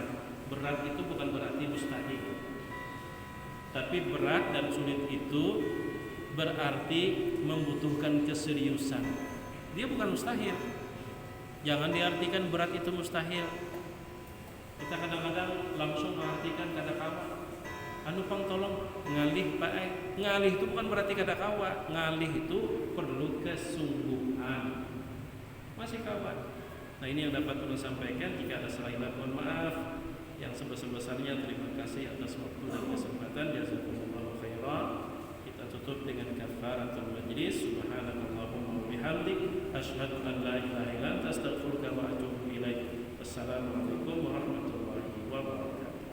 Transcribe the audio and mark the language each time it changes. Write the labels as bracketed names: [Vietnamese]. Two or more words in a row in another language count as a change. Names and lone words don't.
[Indonesian] Berat itu bukan berarti mustahil, tapi berat dan sulit itu berarti membutuhkan keseriusan. Dia bukan mustahil. Jangan diartikan berat itu mustahil. Kita kadang-kadang langsung mengartikan [Banjar] kada kawa. Anu pang tolong ngalih Pak. Ngalih itu bukan berarti kada kawa. Ngalih itu perlu kesungguhan. Masih kawan. [Indonesian] Nah, ini yang dapat ulun sampaikan. Jika ada salah mohon maaf. Yang sebesar-besarnya terima kasih atas waktu dan kesempatan. [Arabic] جزاكم الله خيرا. [Indonesian] Kita tutup dengan [Arabic] كفارة المجلس. سبحانك اللهم وبحمدك أشهد أن لا إله إلا أنت أستغفرك وأتوب إليك. والسلام عليكم ورحمة الله وبركاته.